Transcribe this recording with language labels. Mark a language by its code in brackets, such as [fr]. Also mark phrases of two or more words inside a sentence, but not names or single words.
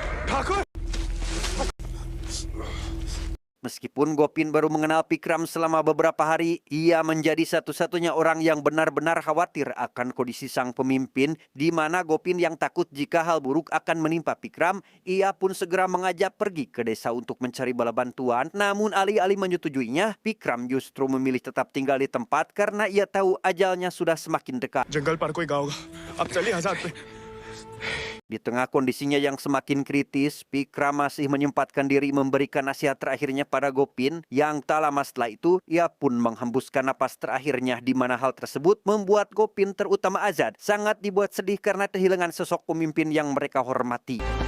[id] Meskipun Gopin baru mengenal Pikram selama beberapa hari, ia menjadi satu-satunya orang yang benar-benar khawatir akan kondisi sang pemimpin, di mana Gopin yang takut jika hal buruk akan menimpa Pikram, ia pun segera mengajak pergi ke desa untuk mencari bala bantuan. Namun alih-alih menyetujuinya, Pikram justru memilih tetap tinggal di tempat karena ia tahu ajalnya sudah semakin dekat. [hi] जंगल पर कोई गाँव अब चलिए आजाद पे [id] Di tengah kondisinya yang semakin kritis, Pikram masih menyempatkan diri memberikan nasihat terakhirnya pada Gopin, yang tak lama setelah itu ia pun menghembuskan napas terakhirnya, di mana hal tersebut membuat Gopin terutama Azad sangat dibuat sedih karena kehilangan sosok pemimpin yang mereka hormati.